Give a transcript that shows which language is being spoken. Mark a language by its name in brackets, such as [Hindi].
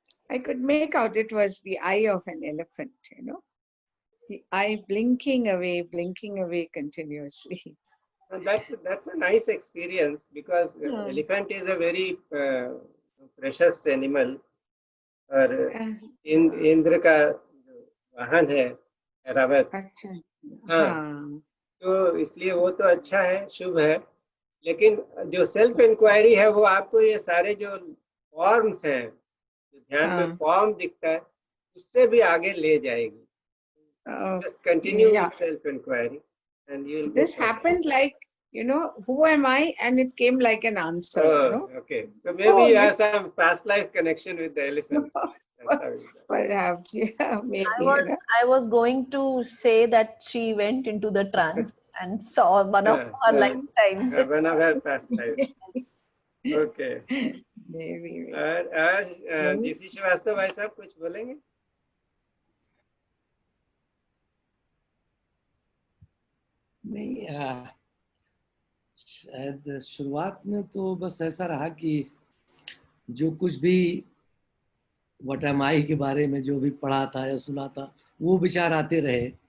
[English] I could make out it was the eye of an elephant, the eye blinking away continuously. And that's a nice experience, because elephant is a very precious animal. [Hindi] और इंद्र का वाहन है ऐरावत। हाँ, तो इसलिए वो तो अच्छा है, शुभ है, लेकिन जो सेल्फ इंक्वायरी है वो आपको ये सारे जो फॉर्म्स हैं, जो ध्यान में फॉर्म दिखता है, उससे भी आगे ले जाएगी। [English] Just continue with self inquiry and you will. This happened like, who am I, and it came like an answer. Okay, so maybe you have some past life connection with the elephants. Perhaps, yeah, maybe. I was going to say that she went into the trance and saw one of her lifetimes. One of her past lives. Okay. Maybe. [Hindi] और GC Srivastava भाई साहब कुछ बोलेंगे? नहीं, शायद शुरुआत में तो बस ऐसा रहा कि जो कुछ भी [English] what am I [Hindi] के बारे में जो भी पढ़ा था या सुना था वो विचार आते रहे।